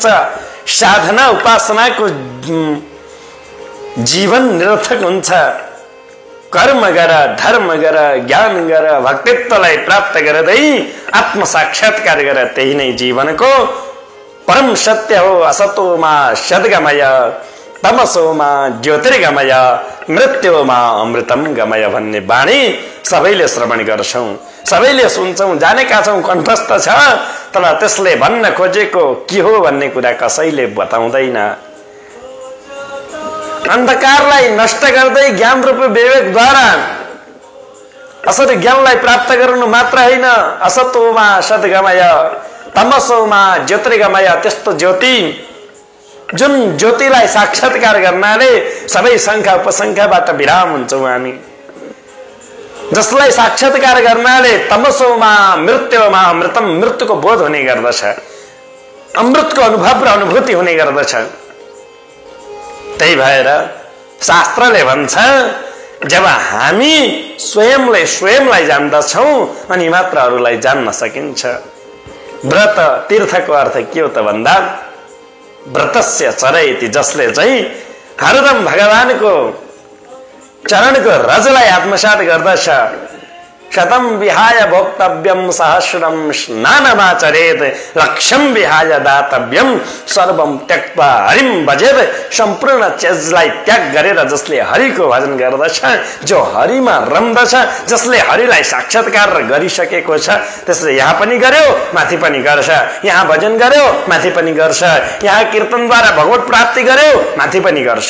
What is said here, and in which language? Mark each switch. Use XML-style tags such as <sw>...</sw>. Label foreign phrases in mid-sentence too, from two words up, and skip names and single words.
<ne>साधना उपासनाको जीवन निरर्थक हुन्छ। कर्म गर, धर्म गर, ज्ञान गर, भक्तित्वलाई प्राप्त गर्दै आत्म साक्षात्कार गर, त्यही नै जीवनको परम सत्य हो।</ne> <sa>असतोमा सद्गमय, तमसोमा ज्योतिर्गमय, मृत्युमा अमृतम गमय</sa> <ne>भन्ने वाणी सबैले श्रवण गर्छौं, सबैले सुन्छौं, जानेका छौं, कण्ठस्थ छ। तर त्यसले भन्न खोजेको के हो भन्ने कुरा कसैले बताउँदैन। अन्धकारलाई नष्ट गर्दै ज्ञान रूपी विवेकद्वारा असत ज्ञानलाई प्राप्त गर्नु मात्र हैन,</ne> <sa>असतोमा सद्गमय, तमसोमा ज्योतिर्गमय,</sa> <ne>त्यस्तो ज्योति जुन ज्योतिलाई साक्षात्कार गर्नाले सबै शंका उपशंकाबाट विराम हुन्छौं हामी। जसलाई साक्षात्कार गर्नाले</ne> <sa>तमसोमा मृत्युमा अमृतम,</sa> <ne>मृत्युको बोध हुने गर्दछ, अमृतको अनुभव र अनुभूति हुने गर्दछ। त्यही भएर शास्त्रले भन्छ जब हामी स्वयंले स्वयंलाई जान्दछौँ अनि मात्र अरूलाई जान्न सकिन्छ। व्रत तीर्थको अर्थ के हो त भन्दा</ne> <sa>व्रतस्य चरयति,</sa> <ne>जसले चाहिँ हरदम भगवानको चरणको रजलाई आत्मसात गर्दछ।</ne> <sa>शतम विहाय भोक्तव्यम सहस्रम स्नानमाचरेत, लक्ष्यम विहाय दातव्यम सर्वम त्यक्त्वा हरिम भजेत।</sa> <ne>सम्पूर्ण चीजलाई त्याग गरेर जसले हरिको भजन गर्दछ, जो हरिमा रम्दछ, जसले हरिलाई साक्षात्कार गरिसकेको छ, त्यसले यहाँ पनि गर्यो माथि पनि गर्छ, यहाँ भजन गर्यो माथि पनि गर्छ, यहाँ कीर्तनद्वारा भगवत प्राप्ति गर्यो माथि पनि गर्छ।</ne>